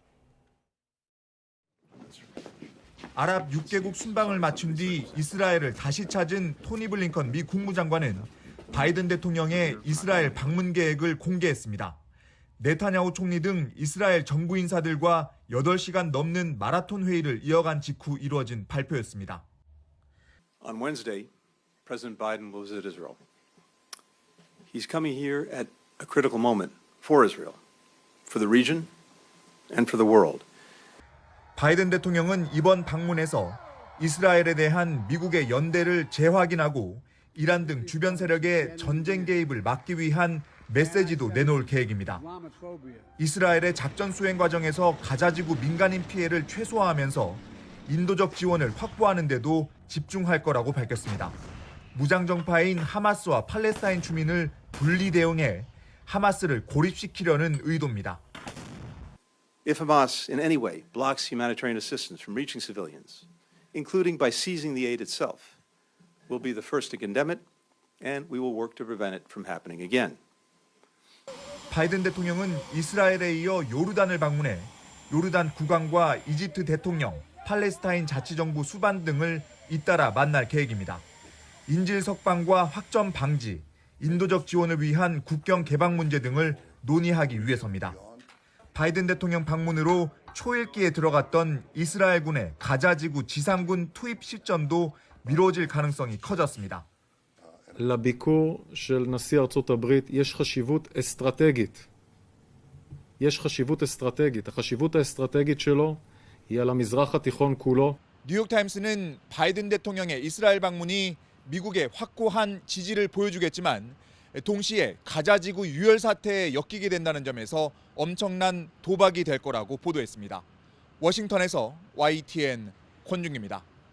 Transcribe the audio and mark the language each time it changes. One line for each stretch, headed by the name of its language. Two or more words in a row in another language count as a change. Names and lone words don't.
Korean: 아랍 6개국 순방을 마친 뒤 이스라엘을 다시 찾은 토니 블링컨 미 국무장관은 바이든 대통령의 이스라엘 방문 계획을 공개했습니다. 네타냐후 총리 등 이스라엘 정부 인사들과 8시간 넘는 마라톤 회의를 이어간 직후 이루어진 발표였습니다.
English: On Wednesday, President Biden will visit Israel. He's coming here at a critical moment for Israel, for the region, and for the world.
Korean: 바이든 대통령은 이번 방문에서 이스라엘에 대한 미국의 연대를 재확인하고 이란 등 주변 세력의 전쟁 개입을 막기 위한 메시지도 내놓을 계획입니다. 이스라엘의 작전 수행 과정에서 가자지구 민간인 피해를 최소화하면서 인도적 지원을 확보하는 데도 집중할 거라고 밝혔습니다. 무장정파인 하마스와 팔레스타인 주민을 분리 대응해 하마스를 고립시키려는 의도입니다.
English: If Hamas in any way blocks humanitarian assistance from reaching civilians, including by seizing the aid itself, we'll be the first to condemn it, and we will work to prevent it from happening again.
Korean: 바이든 대통령은 이스라엘에 이어 요르단을 방문해 요르단 국왕과 이집트 대통령, 팔레스타인 자치정부 수반 등을 잇따라 만날 계획입니다. 인질 석방과 확전 방지, 인도적 지원을 위한 국경 개방 문제 등을 논의하기 위해서입니다. 바이든 대통령 방문으로 초읽기에 들어갔던 이스라엘군의 가자지구 지상군 투입 시점도 미뤄질 가능성이 커졌습니다.
Hebrew: לביקור של נשיא ארצות הברית יש חשיבות אסטרטגית. יש חשיבות אסטרטגית. החשיבות האסטרטגית שלו היא על המזרח התיכון כולו.
Korean: 뉴욕타임스는 바이든 대통령의 이스라엘 방문이 미국의 확고한 지지를 보여주겠지만 동시에 가자 지구 유혈 사태에 엮이게 된다는 점에서 엄청난 도박이 될 거라고 보도했습니다. 워싱턴에서 YTN 권중입니다.